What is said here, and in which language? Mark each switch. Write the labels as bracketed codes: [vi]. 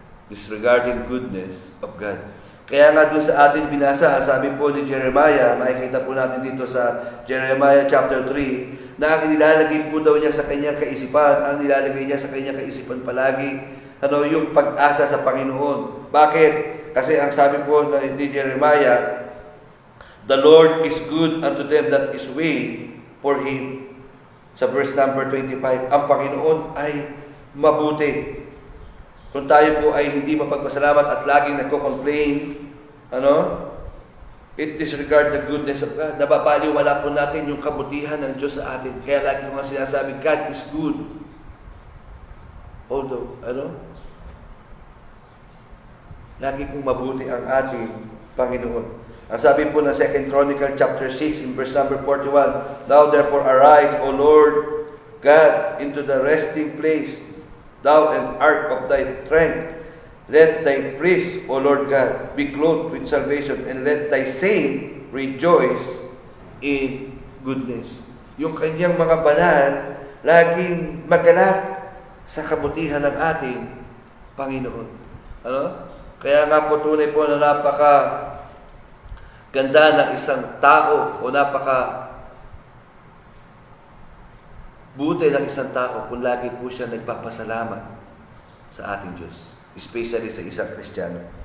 [en] Disregarding goodness of God. [tl] Kaya nga doon sa atin binasa, sabi po ni Jeremiah, makikita po natin dito sa Jeremiah chapter 3, na ang nilalagay po daw niya sa kanyang kaisipan, ang nilalagay niya sa kanyang kaisipan palagi, yung pag-asa sa Panginoon. Bakit? Kasi ang sabi po ni Jeremiah, the Lord is good unto them that is wait for Him. Sa verse number 25, ang Panginoon ay mabuti. Kung tayo po ay hindi mapagpasalamat at laging nagko-complain, it disregard the goodness of God. Nababaliwala po natin yung kabutihan ng Diyos sa atin. Kaya lagi ko nga sinasabi, God is good. Although, lagi pong mabuti ang ating Panginoon. [en] Ang sabi po ng 2 Chronicle chapter 6 in verse number 41, Now therefore arise, O Lord God, into the resting place, Thou and ark of thy strength. Let thy priest, O Lord God, be clothed with salvation, and let thy saint rejoice in goodness. [tl] Yung kanyang mga banal, laging magalak sa kabutihan ng ating Panginoon. Kaya nga po tunay po na napaka ganda ng isang tao o napaka buti ng isang tao kung lagi po siya nagpapasalamat sa ating Diyos, especially sa isang Kristiyano.